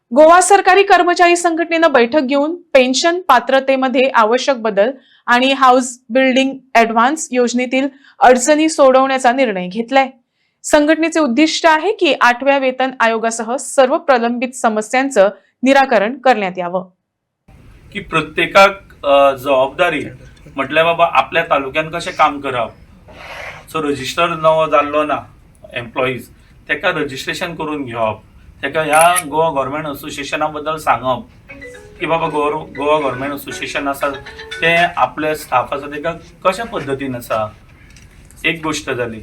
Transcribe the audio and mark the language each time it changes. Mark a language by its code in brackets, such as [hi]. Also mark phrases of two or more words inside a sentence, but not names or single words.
[mr] गोवा सरकारी कर्मचारी संघटनेनं बैठक घेऊन पेन्शन पात्रतेमध्ये आवश्यक बदल आणि [en] House Building Advance [mr] योजनेतील अडचणी सोडवण्याचा निर्णय घेतलाय. संघटनेचे उद्दिष्ट आहे की 8व्या वेतन आयोगासह सर्व प्रलंबित समस्यांचं निराकरण करण्यात यावं. [kok] की प्रत्येकाक जबाबदारी म्हटल्यार बाबा आपल्या तालुक्यान कशें काम करप. सो रजिस्टर नवो जाल्लो ना एम्प्लॉईज तेका रजिस्ट्रेशन करून घेवप, तेका ह्या गोवा गव्हर्मेंट असोसिएशना बद्दल सांगप की बाबा गोवा गव्हर्मेंट असोसिएशन आसा ते आपले स्टाफ आसा तेका कशा पद्दतीन आसा, एक गोष्ट जाली.